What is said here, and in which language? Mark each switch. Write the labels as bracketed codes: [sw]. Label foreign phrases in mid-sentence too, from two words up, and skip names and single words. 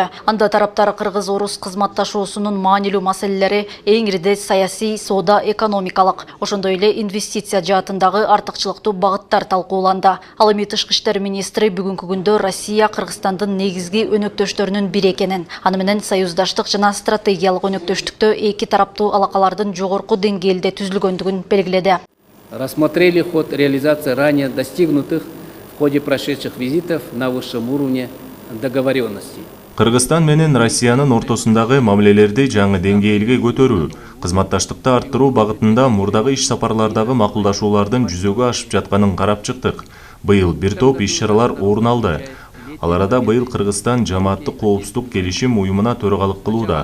[ky] Анда тараптар кыргыз-орус кызматташуусунун маанилүү маселелери эң ирде саясий, соода, экономикалык, ошондой эле инвестиция жаатындагы артыкчылыктуу багыттар талкууланды. Ал эми тышкы иштер министри бүгүнкү күндө Россия Кыргызстандын негизги өнөктөштөрүнүн бири экенин, аны менен союздаштык жана стратегиялык өнөктөштүктө эки тараптуу алакалардын жогорку деңгээлде түзүлгөндүгүн белгиледи. [ru] Рассмотрели ход реализации ранее достигнутых в ходе прошедших визитов на высшем уровне договоренностей. [ky] Кыргызстан менен Россиянын ортосундагы мамилелерди жаңы деңгээлге көтөрүү, кызматташтыкты арттыруу багытында мурдагы иш сапарлардагы макулдашуулардын жүзөгө ашып жатканын карап чыктык. Быйыл бир топ иш-чаралар орун алды. Ал арада быйыл Кыргызстан жамааттык коопсуздук келишим уюмуна төрагалык кылууда.